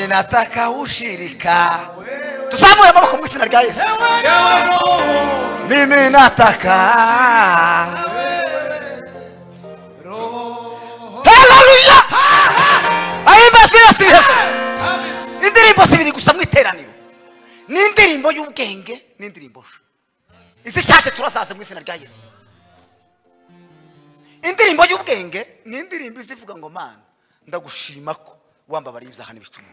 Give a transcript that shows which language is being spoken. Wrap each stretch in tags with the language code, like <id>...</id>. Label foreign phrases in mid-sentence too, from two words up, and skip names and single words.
<sw>nataka ushirika.</sw> <rw>Tusamue amaboko mu izina rya Yesu.</rw> <sw>Mimi nataka. Haleluya.</sw> <rw>Ahimbazwe Yesu. Indirimbo zibiri gusa mu iteraniro. Ni indirimbo y'ubwenge n'indirimbo. Izishaje turasaze mu izina rya Yesu. Indirimbo y'ubwenge ni indirimbo izivuga ngo Mana ndagushima ko wambabariye ibyaha n'ibicumuro.</rw>